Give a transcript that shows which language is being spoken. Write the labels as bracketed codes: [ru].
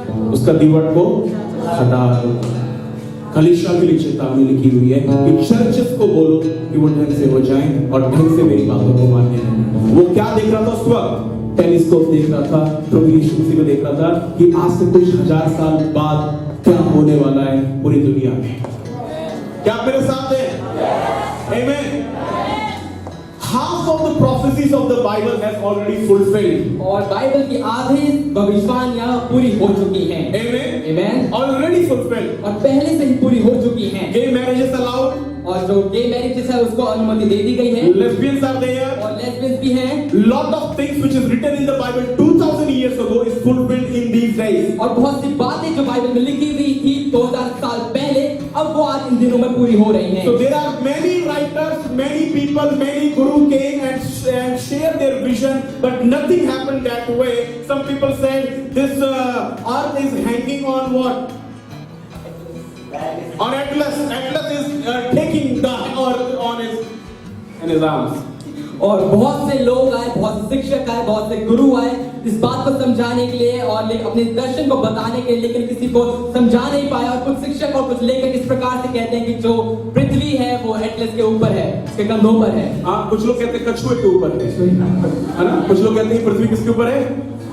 [hi] उसका दीवार को हटा दूंगा। कलीसिया के लिए चेतावनी लिखी हुई है कि चर्चेस को बोलो कि वो ढंग से हो जाएं और ढंग से मेरी बातों को माने। वो क्या देख रहा था उस वक्त? टेलीस्कोप देख रहा था, प्रभु यीशु मसीह को देख रहा था कि आज से कुछ 1000 साल बाद क्या होने वाला है पूरी दुनिया में। क्या मेरे साथ है? आमीन। [en] Half of the prophecies of the Bible has already fulfilled. [hi] और बाइबल की आधी भविष्यवाणियां पूरी हो चुकी हैं। [en] Amen. Amen. Already fulfilled. [hi] और पहले से ही पूरी हो चुकी हैं। [en] Gay marriages allowed. [hi] और जो गे मैरिजेस है उसको अनुमति दे दी गई है। [en] Lesbians are there. [hi] और लेस्बियंस भी हैं। [en] Lot of things which is written in the Bible 2000 years ago is fulfilled in these days. [hi] और बहुत सी बातें जो बाइबल में लिखी हुई थी 2000 साल पहले, अब वो आज इन दिनों में पूरी हो रही हैं। [en] So there are many writers, many people, many guru came and shared their vision, but nothing happened that way. Some people said this earth is hanging on what? On Atlas. Atlas is taking the earth on his arms. [hi] और बहुत से लोग आए, बहुत से शिक्षक आए, बहुत से गुरु आए इस बात को समझाने के लिए और अपने दर्शन को बताने के लिए, लेकिन किसी को समझा नहीं पाया। और कुछ शिक्षक और कुछ लेखक इस प्रकार से कहते हैं कि जो पृथ्वी है वो एटलस के ऊपर है, उसके कंधों पर है। हाँ, कुछ लोग कहते हैं कछुए के ऊपर है ना, कुछ लोग कहते हैं पृथ्वी किसके ऊपर है।